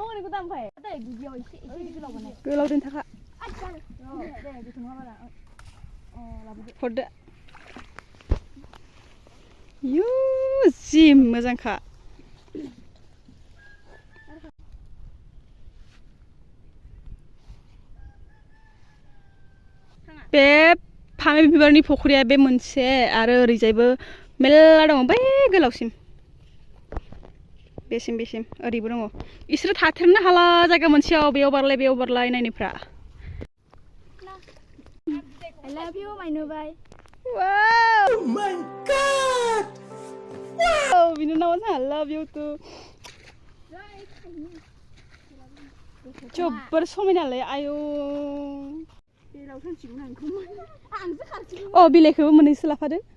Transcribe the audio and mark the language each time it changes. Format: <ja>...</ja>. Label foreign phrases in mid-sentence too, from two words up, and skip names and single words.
<brx>गोलाव दोनथाखा हरदो यु जि मोजांखा बे फामे बिबारनि फख्रिया बे मोनसे आरो ओरैजायबो मेल्ला दङ बै गोलावसिम बेसिम ओरैबो दङ इसोरो थाथेरनो हाला जायगा मोनसेयाव बेयाव बारलाय नायनायफ्रा</brx> <en>I love you my nubai wow oh my god wow</en> <brx>बिनानावा</brx> <en>I love you too</en> <brx>जोबोर समायनालै आयौ अ बिलाइखौबो मोननैसो लाफादो</brx>